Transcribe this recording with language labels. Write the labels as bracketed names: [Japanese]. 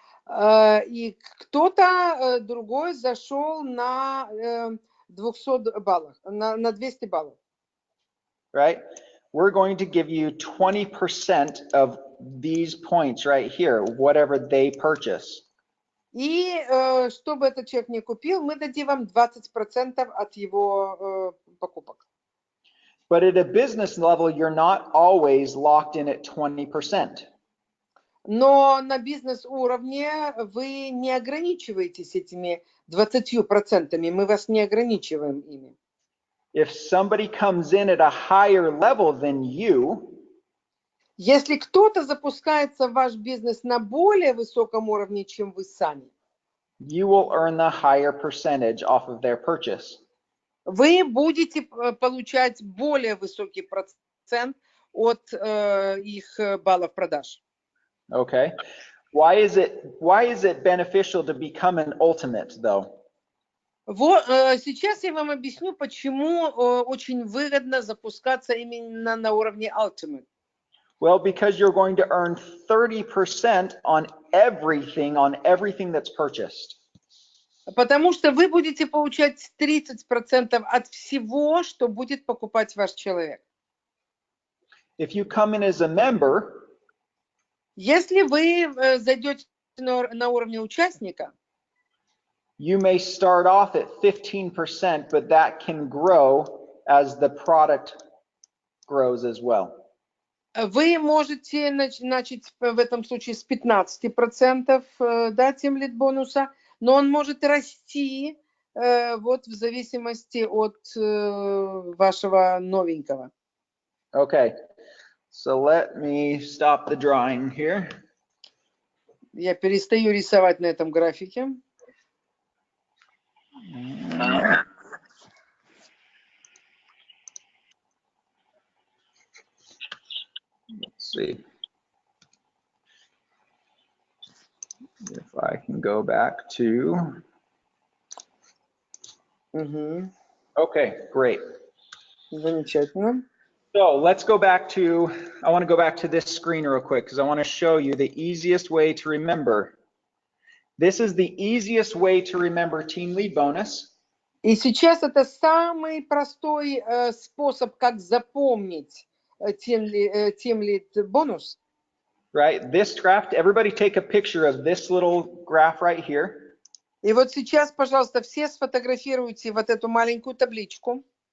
[Russian] И кто-то другой зашел на 200 баллов, на 200 баллов. [English] Right? We're going to give you 20% of these points right here, whatever they purchase. [Russian] И чтобы этот человек не купил, мы дадим вам 20% от его покупок. [English] But at a business level, you're not always locked in at 20%. [Russian] Но на бизнес-уровне вы не ограничиваетесь этими 20%, мы вас не ограничиваем ими. [English] If somebody comes in at a higher level than you, [Russian] если кто-то запускается в ваш бизнес на более высоком уровне, чем вы сами, [English] you will earn the higher percentage off of their purchase. [Russian] вы будете получать более высокий процент от их баллов продаж. [English] Okay. Why is it beneficial to become an ultimate though? [Russian] Вот, сейчас я вам объясню, почему очень выгодно запускаться именно на уровне Ultimate. [English] Well, because you're going to earn 30% on everything that's purchased. [Russian] Потому что вы будете получать 30% от всего, что будет покупать ваш человек. [English] If you come in as a member, [Russian] если вы зайдете на уровне участника, [English] you may start off at 15%, but that can grow as the product grows as well. [Russian] Вы можете начать в этом случае с 15%, да, тимлид бонуса, но он может расти вот в зависимости от вашего новенького. [English] Okay, so let me stop the drawing here. [Russian] Я перестаю рисовать на этом графике. [English] Let's see if I can go back to. Okay, great. [Russian] Замечательно. [English] So let's go back to, I want to go back to this screen real quick because I want to show you the easiest way to remember. This is the easiest way to remember team lead bonus. [Russian] И сейчас это самый простой способ, как запомнить team lead бонус. [English] Right, this graph, everybody take a picture of this little graph right here. [Russian] И вот сейчас, пожалуйста, все сфотографируйте вот эту маленькую табличку.